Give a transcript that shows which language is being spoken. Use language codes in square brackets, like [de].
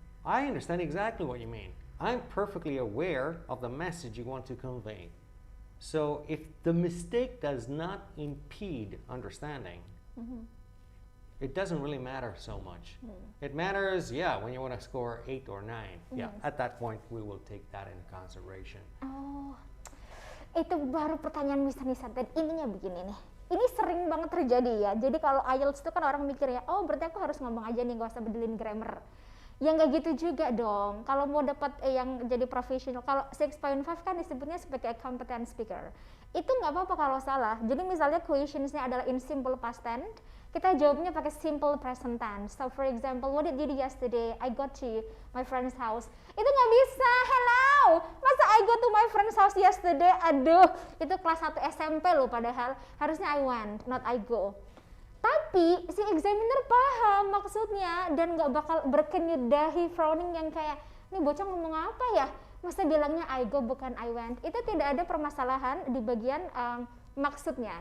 [en] I understand exactly what you mean. I'm perfectly aware of the message you want to convey. So if the mistake does not impede understanding, it doesn't really matter so much. It matters, when you want to score 8 or 9. Yeah, at that point we will take that into consideration. [id] Oh, itu baru pertanyaan Mr. Nisa. Dan ininya begini nih. Ini sering banget terjadi ya. Jadi kalau IELTS itu kan orang mikir ya, oh berarti aku harus ngomong aja nih, gak usah bedelin grammar. Ya nggak gitu juga dong. Kalau mau dapat yang jadi professional, kalau 6.5 kan disebutnya sebagai competent speaker. Itu nggak apa-apa kalau salah. Jadi misalnya questionsnya adalah in simple past tense, kita jawabnya pakai simple present tense. [en] So for example, what did you do yesterday? I got to my friend's house. [id] Itu nggak bisa. [en] Hello, [id] masa [en] I go to my friend's house yesterday? [id] Aduh, itu kelas 1 SMP loh padahal. Harusnya [en] I went, not I go. [id] Tapi si examiner paham maksudnya dan nggak bakal berkenyut dahi frowning yang kayak, nih bocah ngomong apa ya? masa bilangnya [en] I go [id] bukan [en] I went. [id] Itu tidak ada permasalahan di bagian maksudnya.